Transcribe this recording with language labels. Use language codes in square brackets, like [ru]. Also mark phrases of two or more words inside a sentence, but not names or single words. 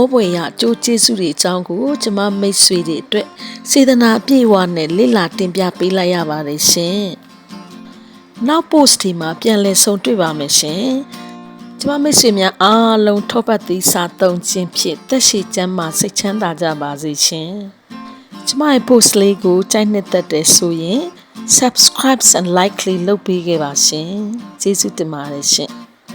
[my] ဖွယ်ရာအကျိုးကျေးဇူးတွေအကြောင်းကိုကျမမိတ်ဆွေတွေအတွက်စေတနာအပြည့်အဝနဲ့လေ့လာတင်ပြပေးလိုက်ရပါတယ်ရှင်။နောက် post ဒီမှာပြန်လည်ဆုံတွေ့ပါမယ်ရှင်။ကျမမိတ်ဆွေများအားလုံးထောပတ်သီးစားသုံးခြင်းဖြင့်သက်ရှိကျန်းမာစိတ်ချမ်းသာကြပါစေရှင်။ကျမရဲ့ post လေးကိုကြိုက်နှစ်သက်တယ်ဆိုရင် [en] subscribe and like [my] လေးလုပ်ပေးခဲ့ပါရှင်ကျေးဇူးတင်ပါတယ်ရှင်